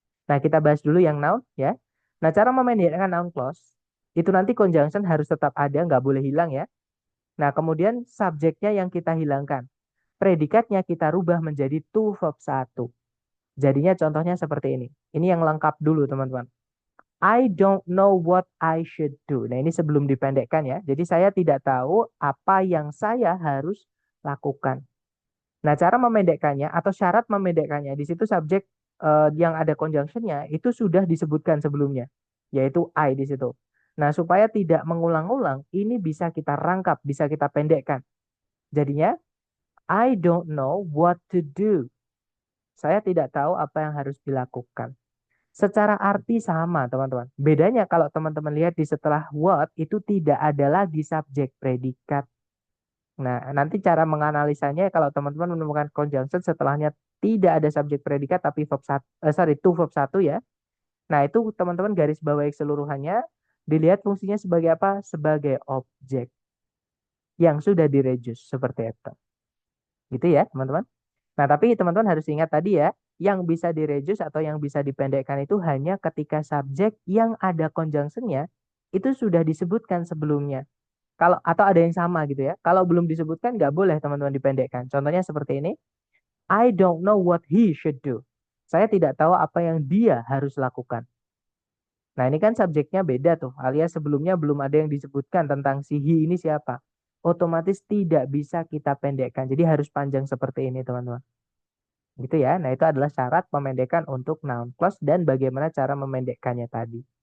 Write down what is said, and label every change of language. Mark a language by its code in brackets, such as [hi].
[id] Nah, kita bahas dulu yang noun ya. Nah, cara memendekkan noun clause itu nanti conjunction harus tetap ada, nggak boleh hilang ya. Nah, kemudian subjeknya yang kita hilangkan. Predikatnya kita rubah menjadi to verb satu. Jadinya contohnya seperti ini. Ini yang lengkap dulu, teman-teman. [en] I don't know what I should do. [id] Nah, ini sebelum dipendekkan ya. Jadi saya tidak tahu apa yang saya harus lakukan. Nah, cara memendekkannya atau syarat memendekkannya di situ subjek yang ada conjunctionnya itu sudah disebutkan sebelumnya, yaitu I di situ. Nah, supaya tidak mengulang-ulang, ini bisa kita rangkap, bisa kita pendekkan. Jadinya, [en] I don't know what to do. [id] Saya tidak tahu apa yang harus dilakukan. Secara arti sama, teman-teman. Bedanya kalau teman-teman lihat di setelah what itu tidak ada lagi subjek predikat. Nah, nanti cara menganalisanya kalau teman-teman menemukan conjunction setelahnya tidak ada subjek predikat tapi verb satu, to verb satu ya. Nah, itu teman-teman garis bawahi keseluruhannya, dilihat fungsinya sebagai apa? Sebagai objek yang sudah direduce seperti itu. Gitu ya, teman-teman. Nah, tapi teman-teman harus ingat tadi ya, yang bisa direduce atau yang bisa dipendekkan itu hanya ketika subjek yang ada conjunctionnya itu sudah disebutkan sebelumnya. Kalau atau ada yang sama gitu ya. Kalau belum disebutkan nggak boleh teman-teman dipendekkan. Contohnya seperti ini. [en] I don't know what he should do. [id] Saya tidak tahu apa yang dia harus lakukan. Nah, ini kan subjeknya beda tuh, alias sebelumnya belum ada yang disebutkan tentang si he ini siapa. Otomatis tidak bisa kita pendekkan. Jadi harus panjang seperti ini, teman-teman. Gitu ya. Nah, itu adalah syarat pemendekan untuk noun clause dan bagaimana cara memendekkannya tadi.